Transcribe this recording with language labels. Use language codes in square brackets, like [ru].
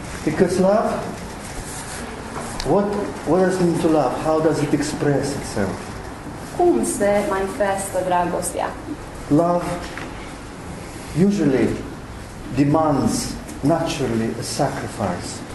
[en] Because love, what does it mean to love? How does it express itself? [ro] Cum se manifestă dragostea? [en] Love usually demands naturally a sacrifice.